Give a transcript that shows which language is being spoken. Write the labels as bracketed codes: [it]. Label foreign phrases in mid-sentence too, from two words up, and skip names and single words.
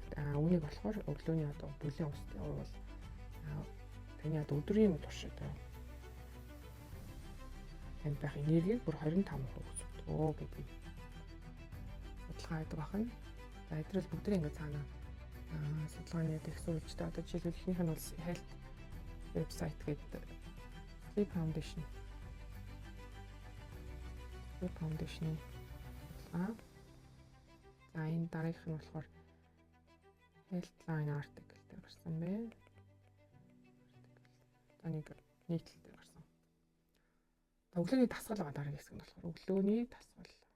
[mn] Үүнийг болохоор өглөөний одоо бүлээн устай уувал таны одоо өдрийн турш одоо танд байх энергийг бүр 25% өсгөдөг гэдэг судалгаа байдаг байна. За эдрэл бүгд ингэ цаана судалгааны их сурвалжтай одоо жишээлбэл ихнийх нь бол [en] health website [mn] гэдэг Sleep Foundation-ийн судалгаа. За энэ дараагийнх нь болохоор Healthline article дээр гарсан байна. За нэг нийтлэл дээр гарсан. Өглөөний дасгал байгаа дараагийн хэсэг нь болохоор өглөөний дасгал.